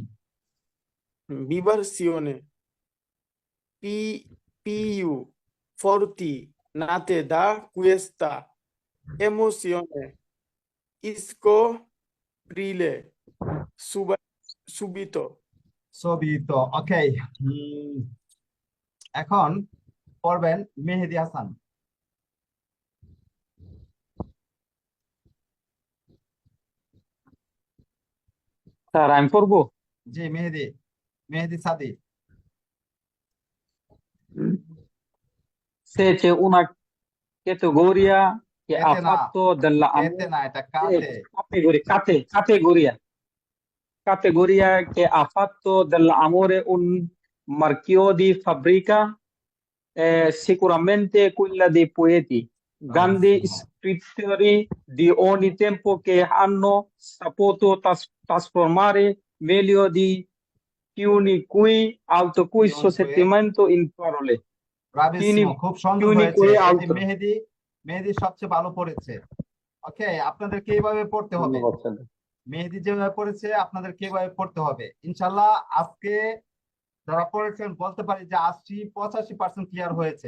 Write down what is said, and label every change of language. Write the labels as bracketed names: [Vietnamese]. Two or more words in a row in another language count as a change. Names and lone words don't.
[Italian] vibrazione più forti nate da questa emozione scoprile subito. [Bangla] ছবি তো ওকে। এখন পড়বেন মেহেদি হাসান। স্যার আমি পড়বো। জি মেহেদি, মেহেদি সাদি। [Italian] Se c'è una categoria che ha [Bangla] কেতে না, [Italian] fatto della [Bangla] কেতে না, এটা কাতে। [Italian] categoria che ha fatto dell'amore un marchio di fabbrica, sicuramente quella dei poeti, grandi scrittori di ogni tempo che hanno saputo trasformare meglio di chiunque altro questo sentimento in parole. [Bangla] ব্রাভিসিমো, খুব সুন্দর হয়েছে। [Italian] chiunque [Bangla] এই যে [Italian] altro. [Bangla] মেহেদি, মেহেদি সবচেয়ে ভালো পড়েছে। ওকে, আপনাদেরকে এইভাবে পড়তে হবে। ধন্যবাদ স্যার। মেহেদি যেভাবে পড়েছে আপনাদেরকে এইভাবে পড়তে হবে। ইনশাল্লাহ আজকে যারা পড়েছেন বলতে পারি যে 80-85% ক্লিয়ার হয়েছে।